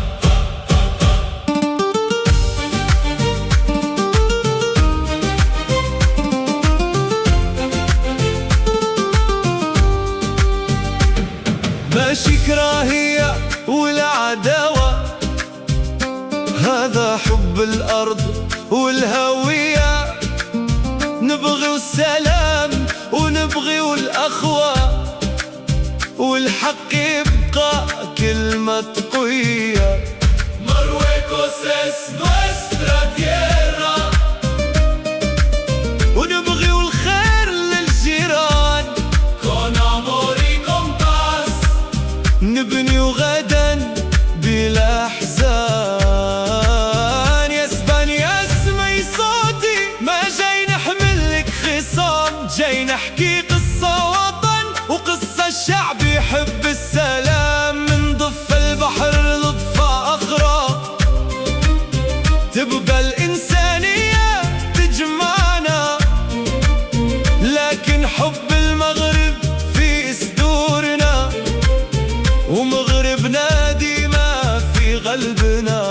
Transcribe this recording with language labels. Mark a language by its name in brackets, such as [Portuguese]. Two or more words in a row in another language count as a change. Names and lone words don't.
[Arabic] ماشي كراهية ولا عداوة، هذا حب الأرض والهوية، نبغي السلام ونبغي الأخوة، والحق يبقى كلمة قوية. [Spanish] Marruecos es nuestra tierra، [Arabic] ونبغي الخير للجيران، [Spanish] con amor y con paz، [Arabic] نبني غدا بلا أحزان. يا اسبانيا اسمعي صوتي، ما جاي نحمل لك خصام، جاي نحكي قصة وطن وقصة شعب يحب السلام، من ضفة البحر لضفة أخرى، تبقى الإنسانية تجمعنا، لكن حب المغرب في صدورنا، ومغربنا ديما في قلبنا.